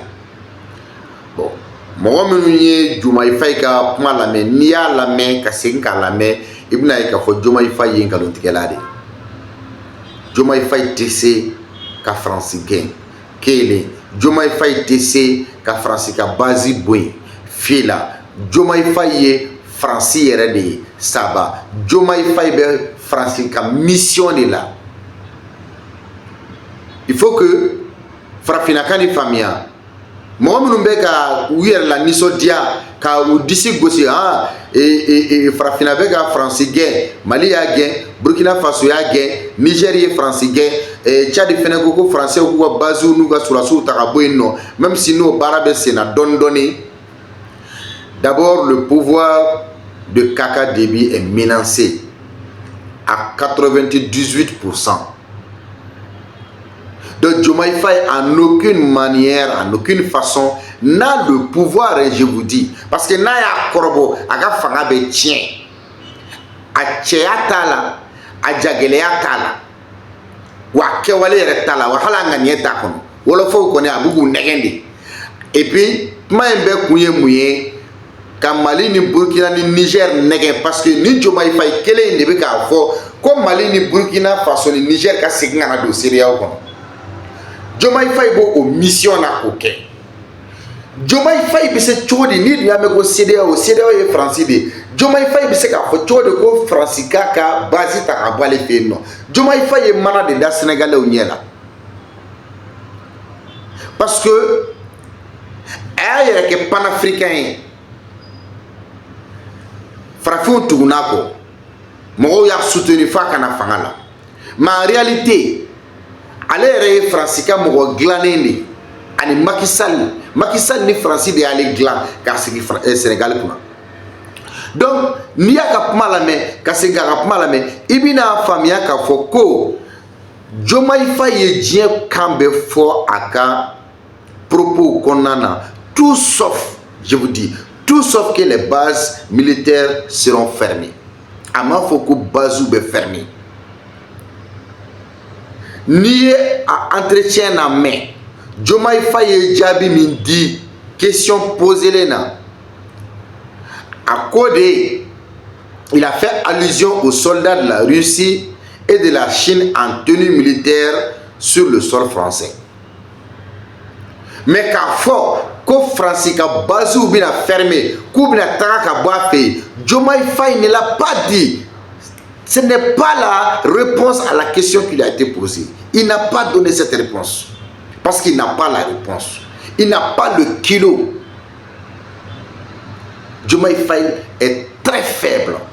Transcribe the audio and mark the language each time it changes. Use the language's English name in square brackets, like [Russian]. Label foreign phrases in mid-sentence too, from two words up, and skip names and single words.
[Bambara] Bon mɔgɔ minnu ye Diomaye Faye ka kuma lamɛn n'i y'a lamɛn ka segin k'a lamɛn i bɛna ye k'a fɔ Diomaye Faye ye nkalontigɛla de ye. Diomaye Faye tɛ se ka Faransi gɛn kelen. Diomaye Faye tɛ se ka Faransi ka bazi bɔ yen fi la. Diomaye Faye ye Faransi yɛrɛ de ye saba. Diomaye Faye bɛ Faransi ka mission de la. [French] Il faut que [Bambara] farafinaka ni faamuya mɔgɔ minnu bɛ ka u yɛrɛ la nisɔndiya ka u disi gosi farafina bɛ ka Faransi gɛn, Mali y'a gɛn, Burkina Faso y'a gɛn, Niger ye Faransi gɛn, Tchad fɛnɛ ko ko Français k'u ka baziw n'u ka surasiw ta ka bɔ yen nɔ [French] même si [Bambara] n'o baara bɛ sen na dɔɔni dɔɔni. [French] D'abord le pouvoir de Kaka Déby est menacé à 98%. Donc Diomaye Faye en aucune manière, en aucune façon n'a le pouvoir, je vous dis. Parce que [Bambara] n'a y'a kɔrɔbɔ a ka fanga bɛ tiɲɛ. A cɛya t'a la, a jagɛlɛya t'a la, wa a kɛwale yɛrɛ t'a la, wa hali a ŋaniya t'a kɔnɔ. Wɔlɔfɔw kɔni a b'u k'u nɛgɛn de. [French] Et puis [Bambara] kuma in bɛɛ kun ye mun ye ka Mali ni Burkina ni Niger nɛgɛn [French] parce que [Bambara] ni Diomaye Faye kelen in de bɛ k'a fɔ ko Mali ni Burkina Faso ni Niger ka segin ka na don CEDEAO kɔnɔ. Diomaye Faye b'o mission na k'o kɛ. Diomaye Faye bɛ se cogo di ni dun y'a mɛn ko CEDEAO ye Faransi de ye. Diomaye Faye bɛ se k'a fɔ cogo di ko Faransi k'a ka base ta ka bɔ ale fɛ yen nɔ. Diomaye Faye ye mana de da Sénégalais ɲɛ la. [French] Parce que [Bambara] a y'a yɛrɛ kɛ panafricain ye. Farafinw tugunna kɔ. Mɔgɔw y'a soutenir f'a kana fanga la. [French] Mais en réalité [Bambara] ale yɛrɛ ye Faransi ka mɔgɔ dilannen de ani Macky Sall ni Faransi de y'ale dilan k'a sigi Sénégal kunna. Donc n'i y'a ka kuma lamɛn ka segin k'a ka kuma lamɛn i bɛna faamuya k'a fɔ ko Diomaye Faye ye diɲɛ kan bɛɛ fɔ a ka propos kɔnɔna na [French] tout sauf, je vous dis, tout sauf que les bases militaires seront fermées. [Bambara] A m'a fɔ ko bases bɛ fermées. N'i ye a entretien na mɛn Diomaye Faye ye jaabi min di [French] question posée [Bambara] na a ko de [French] il a fait allusion aux soldats de la Russie et de la Chine en tenue militaire sur le sol français. [Bambara] Mais k'a fɔ ko Fransi ka base bɛna fermer k'u bɛna taga ka bɔ a fɛ yen, Diomaye Faye [French] ne l'a pas dit. Ce n'est pas la réponse à la question qui lui a été posée. Il n'a pas donné cette réponse. Parce qu'il n'a pas la réponse. Il n'a pas le kilo. Diomaye Faye est très faible.